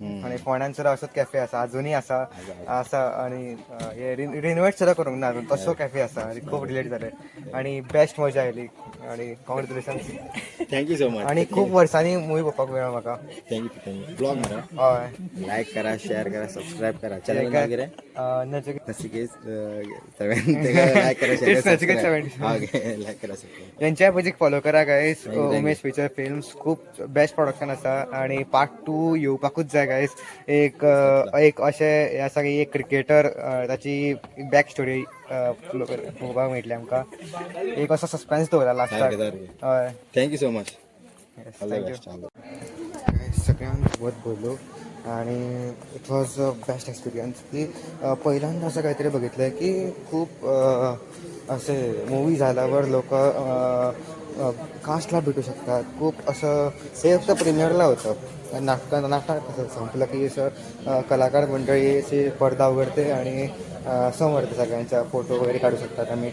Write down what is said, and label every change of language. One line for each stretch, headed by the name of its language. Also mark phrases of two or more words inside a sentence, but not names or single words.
Konkani: आणि फोंड्यान सुद्दां असोच कॅफे आसा, अजुनूय आसा आणि हे रिनोवेट सुद्दां करूंक ना अजून, तसो कॅफे आसा आणि खूब रिलेट जाले आणि बेस्ट मजा आयली आणि कॉंग्रेच्युलेशन्स.
English: Thank you so much.
Konkani: आणि खूप वर्सांनी मूवी पळोवपाक मेळ्ळो म्हाका.
English: Thank you blog mara.
Konkani: हय लाईक करा, शेअर करा, सबस्क्राईब करा. चॅनल नाव कितें? नचिकेत 7 लाईक करा, शेअर करा, नचिकेत 7. लाईक करा, सबस्क्राईब. यांच्या पेजीक फॉलो करा गायस. उमेश पिक्चर फिल्म्स खूप बेस्ट प्रोडक्शन आसा आणि पार्ट 2 येवपाकूच जाय गायस. एक अशें हे आसा की एक क्रिकेटर, ताची बॅक स्टोरी पळोवपाक मेळटली आमकां. एक असो सस्पेन्स दवरला लास्टाक. हय
English: Thank you so much. Thank you.
Marathi: सगळ्यांसोबत बोललो आणि
English: It was a best experience.
Marathi: की पहिल्यांदा असं काहीतरी बघितलं की खूप असे मूवी झाल्यावर लोक कास्टला भेटू शकतात. खूप असं हे फक्त प्रीमियरला होतं. नाटक कसं संपलं की असं कलाकार मंडळी अशी पडदा उघडते आणि समोर सगळ्यांचा फोटो वगैरे काढू शकतात आम्ही.